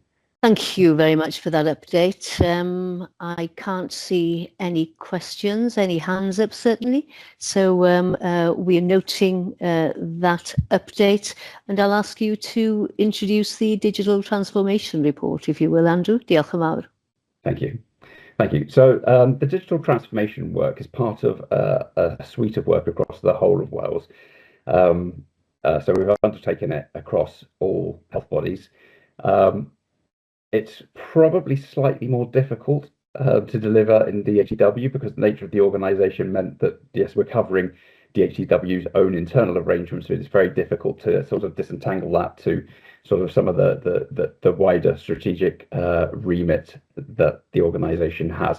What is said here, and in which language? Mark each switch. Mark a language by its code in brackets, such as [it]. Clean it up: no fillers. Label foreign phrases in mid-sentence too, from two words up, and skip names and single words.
[en] Thank you very much for that update. I can't see any questions, any hands up certainly. So we're noting that update, and I'll ask you to introduce the digital transformation report, if you will, Andrew. [cy] Diolch yn fawr. [en] Thank you. Thank you. So the digital transformation work is part of a suite of work across the whole of Wales. So we've undertaken it across all health bodies. It's probably slightly more difficult to deliver in DHCW because the nature of the organisation meant that, yes, we're covering DHCW's own internal arrangements, so it's very difficult to sort of disentangle that to sort of some of the wider strategic remit that the organisation has.